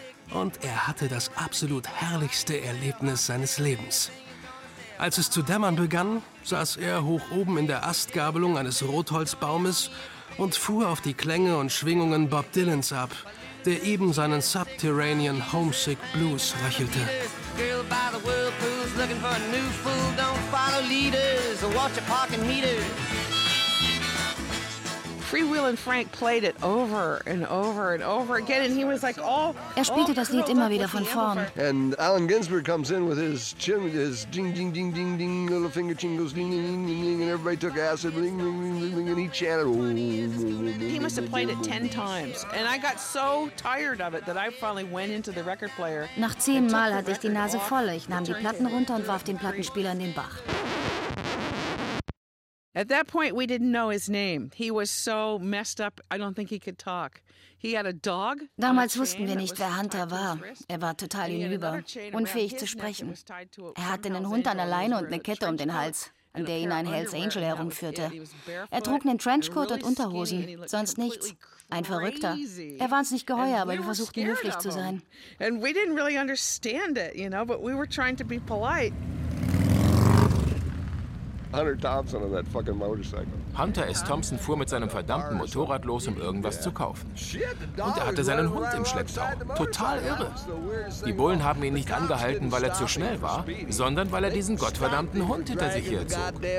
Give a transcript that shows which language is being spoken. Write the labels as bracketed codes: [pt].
[de] Und er hatte das absolut herrlichste Erlebnis seines Lebens. Als es zu dämmern begann, saß er hoch oben in der Astgabelung eines Rotholzbaumes und fuhr auf die Klänge und Schwingungen Bob Dylans ab, der eben seinen Subterranean Homesick Blues röchelte. [en] Girl by the whirlpool's looking for a new fool. Don't follow leaders or watch your parking meter. Freewheelin' Frank played it over and over and over again, and he was like, all. [de] Er spielte das Lied immer wieder von vorn. [en] And Allen Ginsberg comes in with his chim, his ding, ding, ding, ding, ding, little finger chingles, ding, ding, ding, ding, ding, and everybody took acid, ding, ding, ding, ding, ding, and he chanted. He must have played it 10 times, and I got so tired of it that I finally went into the record player. [de] Nach 10 Mal hatte ich die Nase voll. Ich nahm die Platten runter und warf den Plattenspieler in den Bach. [en] At that point we didn't know his name. He was so messed up, I don't think he could talk. He had a dog. [de] Damals wussten wir nicht, wer Hunter war. Er war total hinüber, unfähig zu sprechen. Er hatte einen Hund an der Leine und eine Kette um den Hals, an der ihn ein Hell's Angel herumführte. Er trug einen Trenchcoat und Unterhosen, sonst nichts. Ein Verrückter. Er war uns nicht geheuer, aber wir versuchten höflich zu sein. [en] And we didn't really understand it, you know, but we were trying to be polite. Hunter Thompson on that fucking motorcycle. [de] Hunter S. Thompson fuhr mit seinem verdammten Motorrad los, um irgendwas zu kaufen. Und er hatte seinen Hund im Schlepptau. Total irre. Die Bullen haben ihn nicht angehalten, weil er zu schnell war, sondern weil er diesen gottverdammten Hund hinter sich herzog.